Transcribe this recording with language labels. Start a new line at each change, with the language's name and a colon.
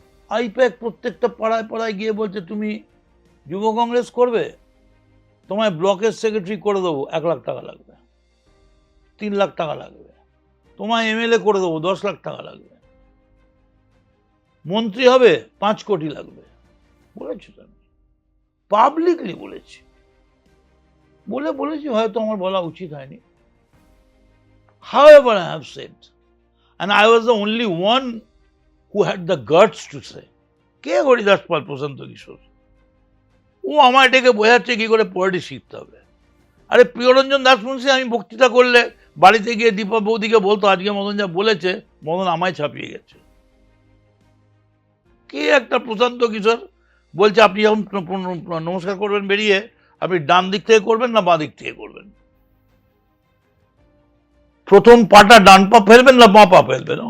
Bangla: I-PAC প্রত্যেকটা পাড়ায় পাড়ায় গিয়ে বলছে তুমি যুব কংগ্রেস করবে, তোমায় ব্লকের সেক্রেটারি করে দেবো, 1 লাখ টাকা লাগবে, 3 লাখ টাকা লাগবে, তোমায় এমএলএ করে দেবো, 10 লাখ টাকা লাগবে, মন্ত্রী হবে 5 কোটি লাগবে। বলেছি তো, আমি পাবলিকলি বলেছি, বলেছি, হয়তো আমার বলা উচিত হয়নি।
English: However, I have said, and I was the only one who had the guts to say,
Bangla: কে হরিদাস পাল, প্রশান্ত কিশোর, ও আমার ডেকে বোঝাচ্ছে কি করে পলিটিক্স শিখতে হবে। আরে প্রিয়রঞ্জন দাস মুন্সি আমি বক্তৃতা করলে বাড়িতে গিয়ে দীপা বৌদিকে বলতো আজকে মদন যা বলেছে, মদন আমায় ছাপিয়ে গেছে। কে একটা প্রশান্ত কিশোর বলছে আপনি যখন নমস্কার করবেন বেরিয়ে, আপনি ডান দিক থেকে করবেন না বাঁ দিক থেকে করবেন, প্রথম পাটা ডান পা ফেলবেন না বাঁ পা ফেলবেন?